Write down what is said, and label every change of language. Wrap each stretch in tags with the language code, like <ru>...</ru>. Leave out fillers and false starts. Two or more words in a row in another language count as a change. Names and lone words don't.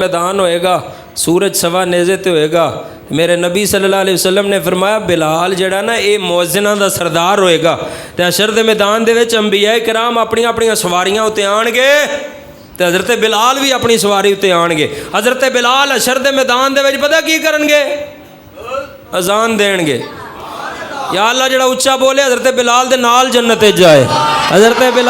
<pa>میدان ہوئے گا سورج سوا نیزے تے ہوئے گا میرے نبی صلی اللہ علیہ وسلم نے فرمایا بلال جڑا نا اے مؤذناں دا سردار ہوئے گا تے حشر دے میدان دے وچ انبیاء کرام اپنی سواریاں اتے آن گے تے حضرت بلال بھی اپنی سواری اتے آن گے حضرت بلال حشر دے میدان دے وچ پتہ کی کرن گے اذان دین گے یا اللہ جڑا اچھا بولے حضرت بلال دے نال جنت جائے حضرت</pa>